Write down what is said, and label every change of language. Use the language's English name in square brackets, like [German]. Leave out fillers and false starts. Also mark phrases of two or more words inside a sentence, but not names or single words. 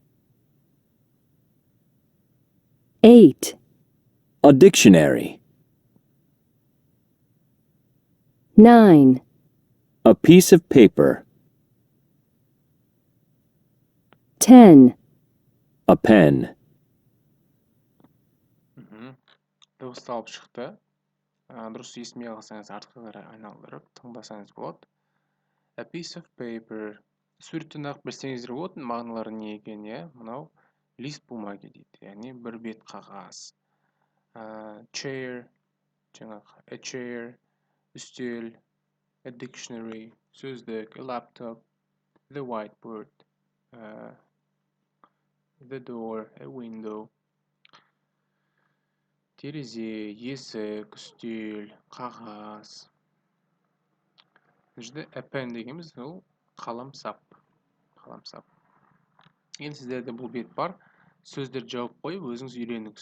[English] 8, A dictionary. 9, A piece of paper. 10. A pen. [Kazakh] Дыбысталып шықты. Дұрыс естімей қалсаңыз артқа қарай айналдырып тыңдасаңыз болады. [English] A piece of paper. [Kazakh] Суреттен ақ білсеңіздер болады, мағыналары не екен, иә? Мынау [Russian] лист бумаги [Kazakh] дейді, яғни бір бет қағаз. [English] Chair, жаңағы a chair, үстел, a dictionary, сөздік, a laptop, the whiteboard, the door, a window, [Kazakh] терезе, есік, үстел, қағаз. Жүзде [English] a pen [Kazakh] дегеніміз ол қаламсап. Қаламсап. Енді сіздерде бұл бет бар. Сөздерді жауып қойып, өзіңіз үйреніңіз.